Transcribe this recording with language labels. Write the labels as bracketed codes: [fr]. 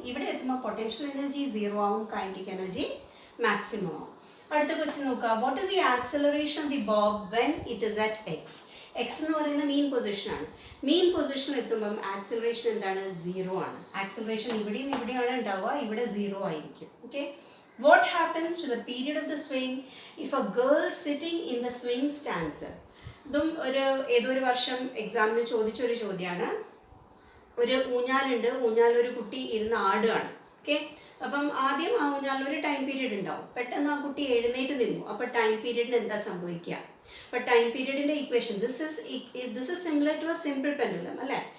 [ml] ഇവിടെ എത്തുമ്പോൾ potential energy 0 ആവും, കൈനറ്റിക് എനർജി മാക്സിമം ആവും. അടുത്ത ക്വസ്റ്റ്യൻ നോക്കുക. [en] What is the acceleration of the bob when it is at x? [ml] X എന്ന് പറയുന്ന മീൻ പൊസിഷനാണ്. മീൻ പൊസിഷനിൽ എത്തുമ്പം ആക്സലറേഷൻ എന്താണ്, 0 ആണ്. ആക്സലറേഷൻ ഇവിടെയാണ് ഉണ്ടാവുക, ഇവിടെ 0 ആയിരിക്കും. Okay. [en] What happens to the period of the swing if a girl sitting in the swing stands up? [ml] ഇതും ഏതൊരു വർഷം എക്സാമിന് ചോദിച്ചൊരു ചോദ്യമാണ്. ഒരു ഊഞ്ഞാലുണ്ട്, ഊഞ്ഞാലൊരു കുട്ടി ഇരുന്ന് ആടുകയാണ്. ഓക്കെ. അപ്പം ആദ്യം ആ ഊഞ്ഞാലൊരു ടൈം പീരീഡ് ഉണ്ടാവും. പെട്ടെന്ന് ആ കുട്ടി എഴുന്നേറ്റ് നിന്നു. അപ്പോൾ ടൈം പീരീഡിന് എന്താ സംഭവിക്കുക? അപ്പോൾ time പീരീഡിൻ്റെ equation [en] this is similar to a simple pendulum [ml] അല്ലേ?